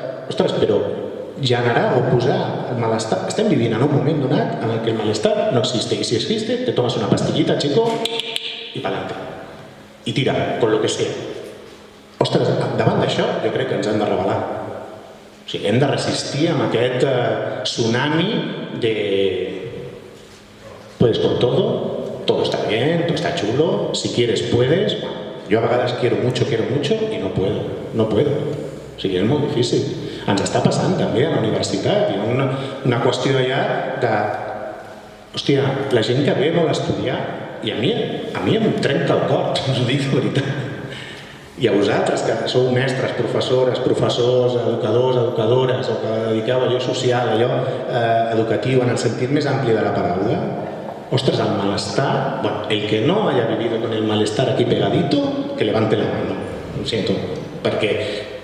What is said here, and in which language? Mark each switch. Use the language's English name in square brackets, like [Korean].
[Catalan] Ostres, però generar o posar el malestar, estem vivint en un moment donat en què el malestar [Spanish] no existe, i si existe, te tomas una pastillita, chico, i pa'lante, i tira, con lo que sea. [Catalan] Ostres, davant d'això jo crec que ens hem de rebel·lar. O sigui, hem de resistir amb aquest tsunami de... [Spanish] Puedes con todo, todo está bien, todo está chulo, si quieres puedes. Yo [Catalan] a vegades [Spanish] quiero mucho y no puedo. [Catalan] O sigui, és molt difícil. Ens està passant també a la universitat. Hi ha una qüestió allà de... Hòstia, la gent que ve vol estudiar i a mi em trenca el cor, us ho dic de veritat. I a vosaltres, que sou mestres, professores, professors, educadors, educadores, o que dediqueu allò social, allò educatiu, en el sentit més ampli de la paraula, ostres, el malestar, bueno, [Spanish] el que no haya vivido con el malestar aquí pegadito, que levante la mano, [Catalan] ho siento, perquè...